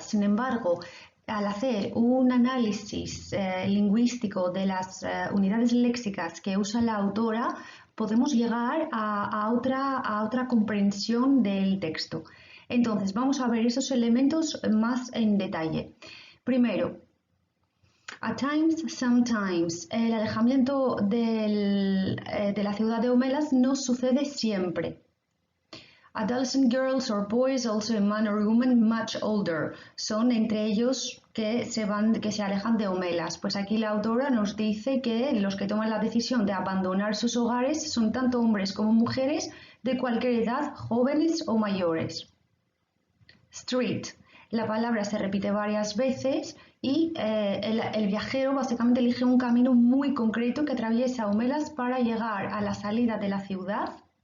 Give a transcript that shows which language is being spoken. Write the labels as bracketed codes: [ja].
[es] Sin embargo, al hacer un análisis lingüístico de las unidades léxicas que usa la autora, podemos llegar a otra comprensión del texto. Entonces, vamos a ver esos elementos más en detalle. Primero, [en] at times, sometimes. [es] El alejamiento de la ciudad de Homelas no sucede siempre. [en] Adolescent girls or boys, also a man or woman much older. [es] Son entre ellos que se alejan de Homelas. Pues aquí la autora nos dice que los que toman la decisión de abandonar sus hogares son tanto hombres como mujeres de cualquier edad, jóvenes o mayores. Street. La palabra se repite varias veces y el viajero básicamente elige un camino muy concreto que atraviesa Homelas para llegar a la salida de la ciudad.